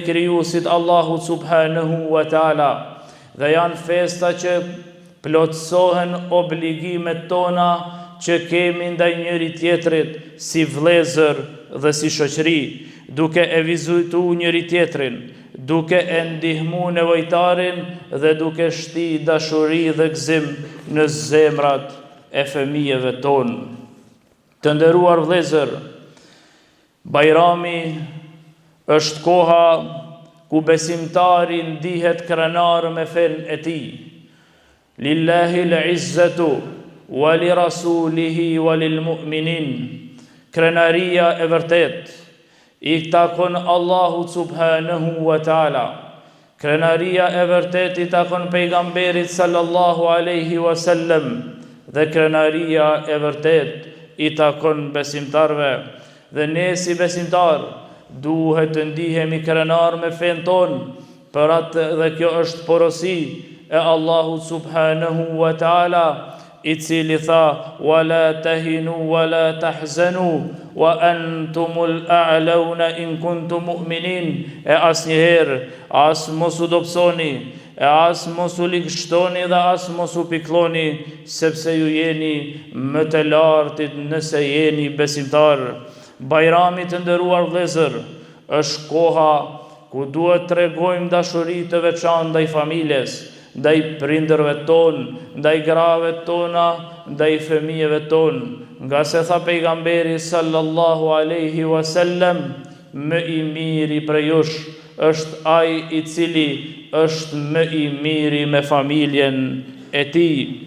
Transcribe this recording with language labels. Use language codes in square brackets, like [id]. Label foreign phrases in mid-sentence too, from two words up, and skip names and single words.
[sq] krijuesit Allahut [ar] سبحانه وتعالى, [sq] dhe janë festa që plotësohen obligimet tona që kemi ndaj njëri tjetrit si vëllezër dhe si shoqëri, duke e vizitu njëri tjetrin, duke e ndihmu nevojtarin dhe duke shti dashuri dhe gëzim në zemrat e fëmijëve tonë. Të nderuar vëllezër, Bajrami është koha ku besimtari ndihet krenar me fen e tij. [ar] لله العزة ولرسوله وللمؤمنين. [sq] Krenaria e vërtet i takon Allahut [ar] سبحانه وتعالى. [sq] Krenaria e vërtet i takon pejgamberit [ar] صلى الله عليه وسلم, [sq] dhe krenaria e vërtet i takon besimtarve. Dhe ne si besimtar duhet të ndihemi krenar me fen ton, për atë dhe kjo është porosi e Allahut [ar] سبحانه وتعالى, [sq] i cili tha: [ar] "ولا تهنوا ولا تحزنوا وأنتم الأعلون إن كنتم مؤمنين." [sq] E asnjëherë as mos u dobësoni, e as mos u ligështoni dhe as mos u piklloni, sepse ju jeni më të lartit nëse jeni besimtar. Bajrami të nderuar vëllezër është koha ku duhet tregojmë dashuri të veçantë ndaj familjes, ndaj prindërve tonë, ndaj grave tona, ndaj fëmijëve tonë, nga se tha pejgamberi [ar] صلى الله عليه وسلم: [sq] "Më i miri prej jush është ai i cili është më i miri me familjen e tij."